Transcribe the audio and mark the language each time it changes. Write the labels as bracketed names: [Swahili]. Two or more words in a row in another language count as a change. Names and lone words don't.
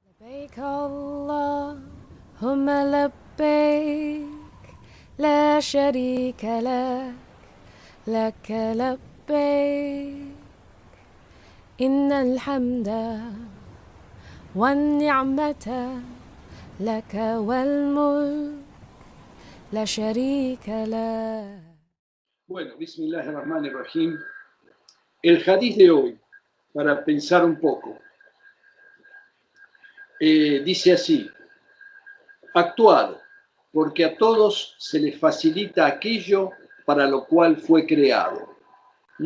[Arabic] لبيك اللهم لبيك لا شريك لك لك لبيك إن الحمد والنعمة لك والملك لا شريك لك. [Spanish] Bueno, Bismillahirrahmanirrahim. El hadiz de hoy, para pensar un poco, dice así: actuad, porque a todos se les facilita aquello para lo cual fue creado. ¿Mm?